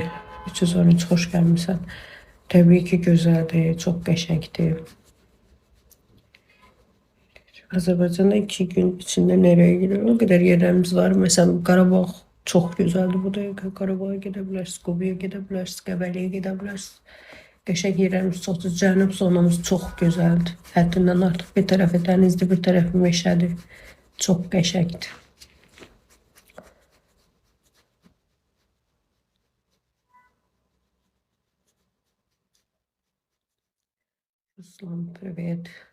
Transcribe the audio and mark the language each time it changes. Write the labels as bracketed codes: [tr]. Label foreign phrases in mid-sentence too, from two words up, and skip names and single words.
[tr] 313 hoş gelmişsin. Tabii ki güzeldir. [az] Çok qəşəngdir. [tr] Azerbaycan'da 2 gün içinde nereye gidiyor? O kadar yerlerimiz var. Mesela Qarabağ çok güzeldi. Bu da Qarabağ'a gidebilirsiniz. Qubaya gidebilirsiniz. Qəbəliyə gidebilirsiniz. [az] Qəşəng yerlərimiz çoxdur. Cənub zonamız çox gözəldir. Həddindən artıq bir tərəfi dənizdir, bir tərəfi meşədir. Çox qəşəngdir. Ruslan, привет.